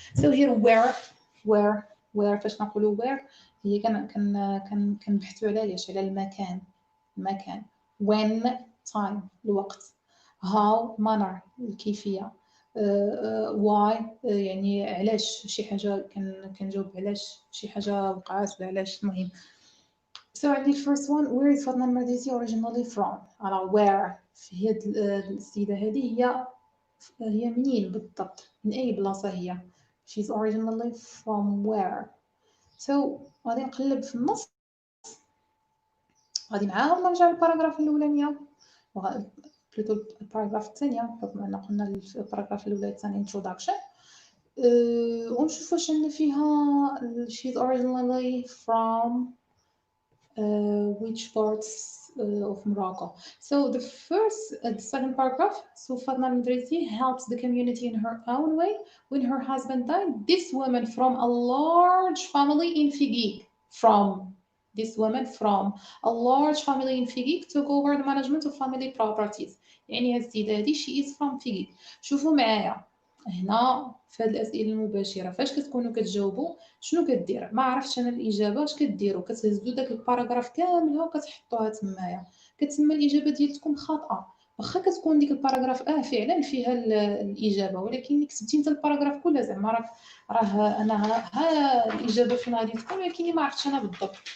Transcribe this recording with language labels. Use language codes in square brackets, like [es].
[ar] So here, where فاش نقولوا where هي كنبحثوا على ليش، على المكان. [en] when time الوقت. how manner الكيفية. [ar] why يعني علاش شي حاجة كنجاوب علاش شي حاجة وقعت وعلاش. المهم So عندي [en] first one, where is [ar] فاطمة المدرسي [en] originally from؟ [ar] على where في هاد السيدة هذه هي منين بالضبط؟ من أي بلاصة هي؟ [en] She's originally from where؟ [ar] So غادي نقلب في النص، غادي معاهم نرجع للباراجراف الأولانية، بلوتو الباراجراف الثانية بحكم أن قلنا الباراجراف الأولى الثاني introduction. ونشوف واش عندنا فيها [en] she's originally from which parts of Morocco. So the second paragraph, so Fatma al-Madrisi helps the community in her own way. When her husband died, this woman from a large family in Figig, took over the management of family properties. [ar] يعني هالسيدة هذه [en] she is from Figig. [ar] شوفوا معايا هنا في هذه الاسئله المباشره فاش كتكونوا كتجاوبوا شنو كدير؟ ما عرفتش انا الاجابه. اش كديروا؟ كتهزوا داك الباراجراف كاملها وكتحطوها تمايا، كتسمى الاجابه ديالكم خاطئه. واخا كتكون ديك الباراجراف فعلا فيها الاجابه، ولكن ملي كتبتي انت الباراجراف كله زعما راه انا ها الاجابه فين غادي تكون، ولكن ما عرفتش انا بالضبط.